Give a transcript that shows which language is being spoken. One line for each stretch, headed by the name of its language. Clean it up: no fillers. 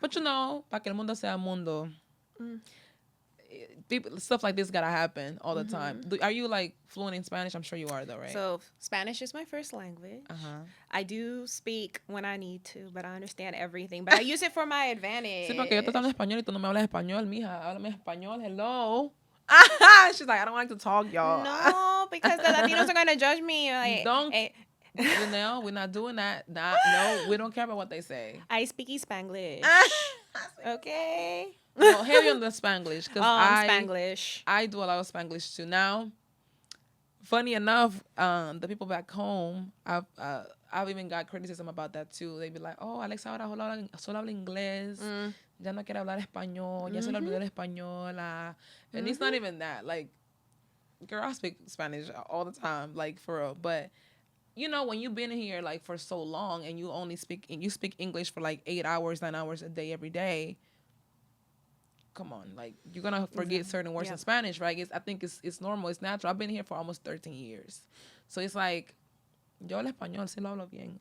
English: But,
Spanish: para que el mundo sea mundo,
English: people, stuff like this gotta happen all the time. Are you like fluent in Spanish? I'm sure you are though, right? So Spanish is my first language. I do speak when I need to, but I understand everything. But I use it for my advantage.
Spanish: Sí, porque yo te hablo español y tú no me hablas español, mija. Háblame español.
English: Hello. She's like, I don't like to talk, y'all. No, because the Latinos are gonna judge me. Like, don't. Janelle, we're not doing that. No, we don't care about what they say. I speak Spanglish. Okay. Well, heavy on the Spanglish because Spanglish. I do a lot of Spanglish too. Now, funny enough, the people back home, I I've even got criticism about that too. They be like, oh,
Spanish: Alexa ahora solo habla inglés. Ya no quiere hablar español. Ya solo olvidó el español.
English: And it's not even that. Like, girl, I speak Spanish all the time, like, for real. But, you know, when you've been here, like, for so long and you speak English for, like, 8 hours, 9 hours a day, every day, come on. Like, you're going to forget certain words in Spanish, right? I think it's normal. It's natural. I've been here for almost 13 years. So it's like,
Spanish: yo el español sí lo hablo bien.